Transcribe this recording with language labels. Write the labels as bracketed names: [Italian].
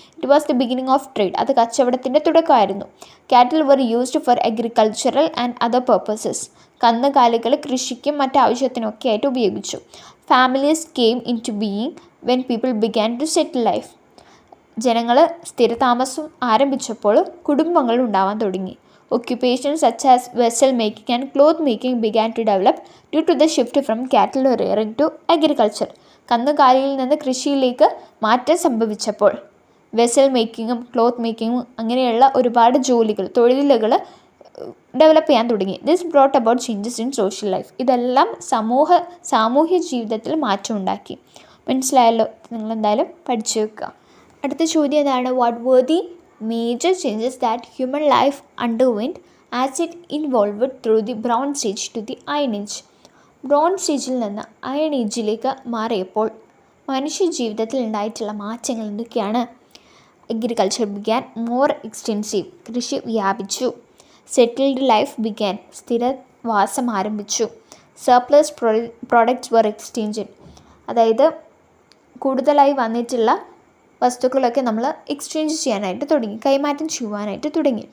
[English] It was the beginning of trade. [Malayalam] അത് കച്ചവടത്തിൻ്റെ തുടക്കമായിരുന്നു. [English] Cattle were used for agricultural and other purposes. [Malayalam] കന്നുകാലികൾ കൃഷിക്കും മറ്റാവശ്യത്തിനൊക്കെ ആയിട്ട് ഉപയോഗിച്ചു. [English] Families came into being when people began to settle life. [Malayalam] ജനങ്ങൾ സ്ഥിരതാമസം ആരംഭിച്ചപ്പോൾ കുടുംബങ്ങൾ ഉണ്ടാവാൻ തുടങ്ങി. [English] Occupations such as vessel making and cloth making began to develop due to the shift from cattle rearing to agriculture. [Malayalam] കന്നുകാലിയിൽ നിന്ന് കൃഷിയിലേക്ക് മാറ്റം സംഭവിച്ചപ്പോൾ vessel മേക്കിങ്ങും cloth മേക്കിങ്ങും അങ്ങനെയുള്ള ഒരുപാട് തൊഴിലുകൾ ഡെവലപ്പ് ചെയ്യാൻ തുടങ്ങി. [English] This brought about changes in social life. [Malayalam] ഇതെല്ലാം സാമൂഹ്യ ജീവിതത്തിൽ മാറ്റം ഉണ്ടാക്കി. മനസ്സിലായല്ലോ? നിങ്ങളെന്തായാലും പഠിച്ചു വെക്കുക. അടുത്ത ചോദ്യം ഇതാണ്: [English] What were the major changes that human life underwent as it evolved through the Bronze Age to the Iron Age. [Malayalam] Bronze ഏജിൽ നിന്ന് അയൺ ഏജിലേക്ക് മാറിയപ്പോൾ മനുഷ്യ ജീവിതത്തിൽ ഉണ്ടായിട്ടുള്ള മാറ്റങ്ങൾ എന്തൊക്കെയാണ്? [English] Agriculture began more extensive. [Malayalam] കൃഷി വ്യാപിച്ചു. [English] Settled life began. [Malayalam] സ്ഥിരവാസം ആരംഭിച്ചു. [English] Surplus products were exchanged. [Malayalam] അതായത് കൂടുതലായി വന്നിട്ടുള്ള വസ്തുക്കളൊക്കെ നമ്മൾ എക്സ്ചേഞ്ച് ചെയ്യാനായിട്ട് തുടങ്ങി, കൈമാറ്റം ചെയ്യുവാനായിട്ട് തുടങ്ങി.